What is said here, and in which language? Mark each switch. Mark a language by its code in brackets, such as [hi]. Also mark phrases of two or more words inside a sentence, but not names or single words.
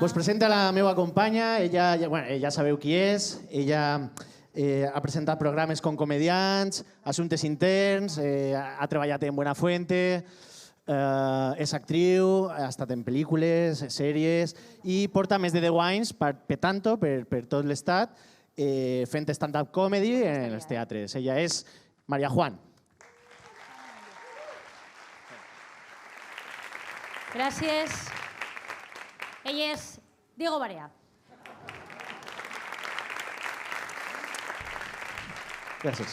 [ca] Vos presenta la meva companya, ella sabeu qui és, ella ha presentat programes com Comediants, Assumptes Interns, ha treballat en Buenafuente, és actriu, ha estat en pel·lícules, sèries, i porta més de 10 anys petant-ho per tot l'estat, fent [en] stand-up comedy [ca] en els teatres. Ella és Maria Juan. Gràcies. Ell és Diego Barea. Gràcies.